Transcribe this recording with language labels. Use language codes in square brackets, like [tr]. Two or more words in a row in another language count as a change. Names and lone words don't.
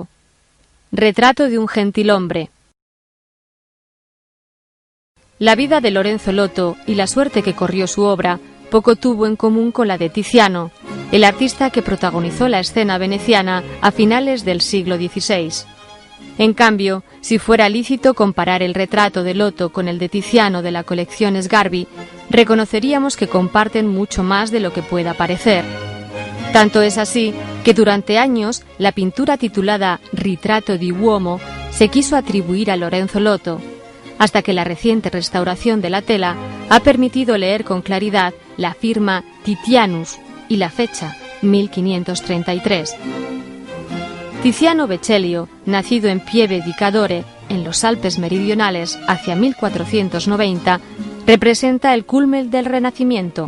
[es] Retrato de un gentilhombre. La vida de Lorenzo Lotto y la suerte que corrió su obra poco tuvo en común con la de Tiziano, el artista que protagonizó la escena veneciana a finales del siglo XVI. En cambio, si fuera lícito comparar el retrato de Lotto con el de Tiziano de la colección Sgarbi, reconoceríamos que comparten mucho más de lo que pueda parecer. Tanto es así que durante años la pintura titulada Ritratto di uomo se quiso atribuir a Lorenzo Lotto, hasta que la reciente restauración de la tela ha permitido leer con claridad la firma Titianus y la fecha 1533. Tiziano Vecellio, nacido en Pieve di Cadore, en los Alpes meridionales, hacia 1490, representa el culmen del Renacimiento.